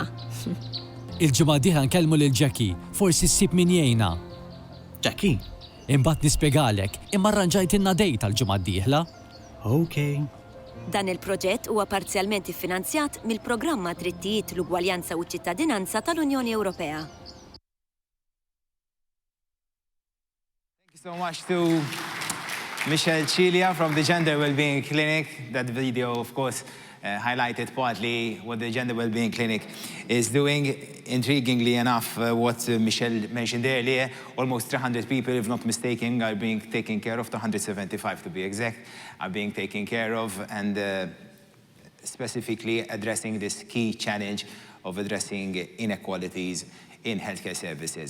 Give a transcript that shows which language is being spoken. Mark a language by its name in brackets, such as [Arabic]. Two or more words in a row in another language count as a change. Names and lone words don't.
[Maltese] Il-ġimgħa d-dieħla nkellmu lil Jackie, forsi ssib min jgħinha. Jackie? Imbagħad nispjegalek, imma arranġajtilna dejt tal-ġimgħa d-dieħla. Okay. Dan il-proġett huwa parzjalment iffinanzjat mill-Programma Drittijiet l-Ugwaljanza u ċ-Ċittadinanza tal-Unjoni Ewropea. [English] Thank you so much to Michelle Cilia from the Gender Wellbeing Clinic. That video, of course, highlighted partly what the Gender Wellbeing Clinic is doing. Intriguingly enough, what Michelle mentioned earlier, almost 300 people, if not mistaken, are being taken care of, 275 to be exact, are being taken care of, and specifically addressing this key challenge of addressing inequalities in healthcare services.